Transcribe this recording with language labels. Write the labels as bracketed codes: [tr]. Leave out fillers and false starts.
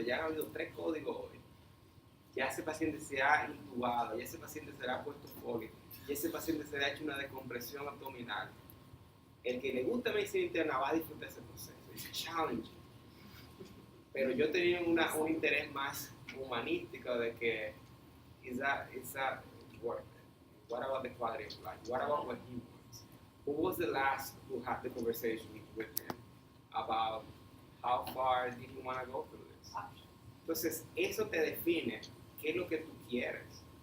[es] Ya han habido 3 códigos hoy. Ya ese paciente se ha intubado, ya ese paciente se le ha puesto folio, ya ese paciente se le ha hecho una descompresión abdominal. El que le gusta medicina interna va a disfrutar ese proceso, es challenging. Pero yo tenía un interés más humanístico de que [en] is that worth it? What about the quality of life? What about what he wants? Who was the last who had the conversation with him about how far did he want to go through this? [es] Entonces, eso te define qué es lo que tú quieres.